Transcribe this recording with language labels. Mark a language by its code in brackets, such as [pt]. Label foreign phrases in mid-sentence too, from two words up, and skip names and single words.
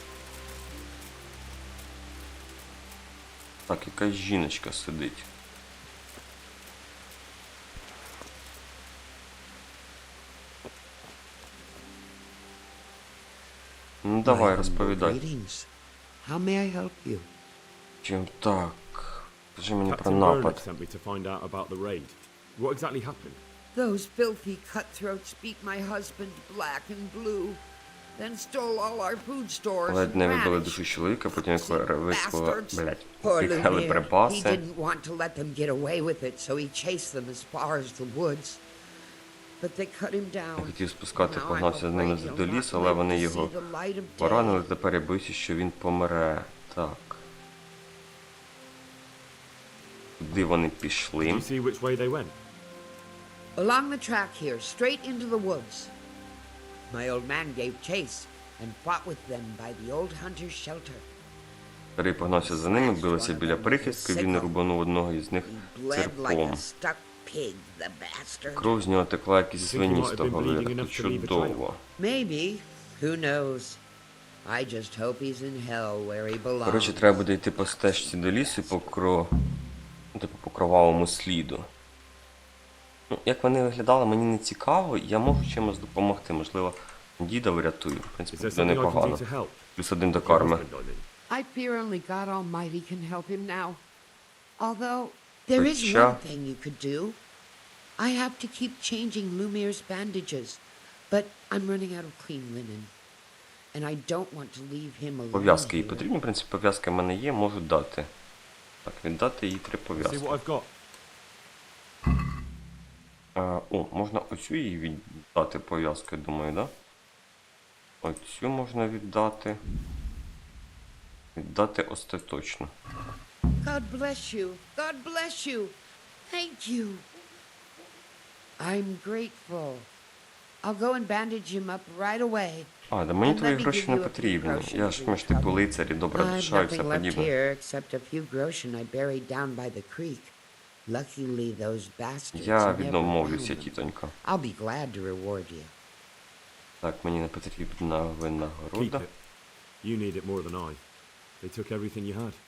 [uk] Так, якась жіночка сидить. Ну давай, розповідай. [en] How may I help you? [uk] Чим так? Скажи мені про Captain Roanoke напад. [en] sent me to find out about the raid. What exactly happened? Those filthy cutthroats beat my husband black and blue, then stole all our food stores [uk] Ледь and не вибили vanished. душу чоловіка, потім виклали, Poor виклали [en] Lumiere. He [uk] припаси. [en] didn't want to let them get away with it, so he chased them as far as the woods. But they cut him down. [uk] Хотів спускати, [en] Now I'm [uk] погнався з ними afraid до he'll лісу, not але live вони to його [en] see the light of day. [uk] поранили, тепер я боюся, що він помре. Так. Куди вони пішли? [en] Did you see which way they went? Along the track here, straight into the woods. My old man gave chase and fought with them by the old hunter's shelter. [uk] Старий погнався за ними, билися біля прихистки, він рубанув одного із них [en] He bled like [uk] церпом. [en] a stuck pig, the bastard. [uk] Кров з нього текла, як із [en] You think he [uk] свині might з have того [en] been bleeding [uk] вирку. [en] enough to leave a [uk] Чудово. [en] Maybe. Who knows? I just hope he's in hell where he belongs. [uk] Коротше, треба буде йти по стежці до лісу по по кровавому сліду. Ну, як вони виглядали, мені не цікаво, я можу чимось допомогти, можливо, діда врятую. В Is принципі, there буде [en] something I can [uk] непогано. [en] do to help? [uk] Плюс 1 до Your карми. [en] husband, I mean. I fear only God Almighty can help him now. Although, there is [uk] Хоча- [en] one thing you could do. I have to keep changing Lumiere's bandages, but I'm running out of clean linen. And I don't want to leave him alone. [uk] Пов'язки їй here. потрібні, в принципі, пов'язки в мене є, можу дати. Так, віддати їй 3 See пов'язки. [en] what I've got. [uk] О, можна оцю їй віддати пов'язку, я думаю, да? Оцю можна віддати. Віддати остаточно. [en] God bless you. God bless you. Thank you. I'm grateful. I'll go and bandage him up right away. [uk] А, да мені And твої [en] let me [uk] гроші give не [en] you a few [uk] потрібні. groschen Я for ж, your ми ж типу trouble. лицарі, добра I've душа і все [en] nothing left [uk] подібне. [en] here except a few groschen I buried down by the creek. Luckily, those bastards [uk] Я never відмовлюся, [en] found them. [uk] тітонька. [en] I'll be glad to reward you. [uk] Так, мені не потрібна Keep винагорода. [en] it. You need it more than I. They took everything you had.